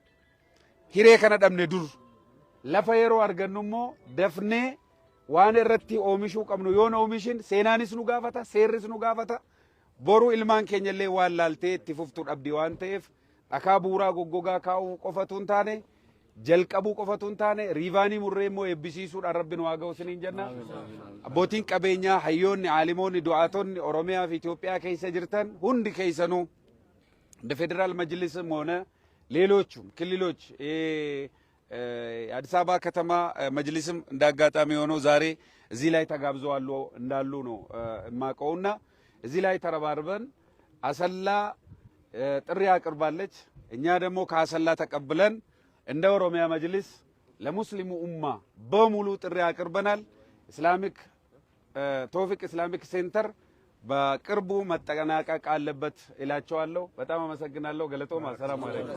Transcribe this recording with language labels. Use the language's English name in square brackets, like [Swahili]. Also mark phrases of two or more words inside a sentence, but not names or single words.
[Oromo] Hiree kana dhabne dur lafa yeroo argannu immoo dafnee waan irratti oomishuu qabnu yoon oomishin seenaanis nu gaafata seerris nu gaafata boru ilmaan keenya illee waan laaltee itti fuftu dhabdi waan ta'eef dhakaa buuraa goggogaa kaa'uu qofatu hin taane jalqabuu qofatu hin taane riivaanii murree immoo eebbisiisuudhaan rabbi nu haa ga'u isiniin jenna. Abbootiin qabeenyaa hayyoonni aalimoonni du'aatonni Oromiyaa fi Itoophiyaa keessa jirtan hundi keessanuu [Amharic] እንደ ፌዴራል መጅሊስም ሆነ ሌሎቹም ክልሎች አዲስ አበባ ከተማ መጅሊስም እንዳጋጣሚ ሆኖ ዛሬ እዚህ ላይ ተጋብዘዋል እንዳሉ ነው የማውቀውና እዚህ ላይ ተረባርበን አሰላ ጥሪ አቅርባለች። እኛ ደግሞ ከአሰላ ተቀብለን እንደ ኦሮሚያ መጅሊስ ለሙስሊሙ ኡማ በሙሉ ጥሪ አቅርበናል። ኢስላሚክ ቶፊቅ [English] Islamic center [Amharic] በቅርቡ መጠናቀቅ አለበት እላቸዋለሁ። በጣም አመሰግናለሁ። ገለጦማ [Arabic] سلام عليكم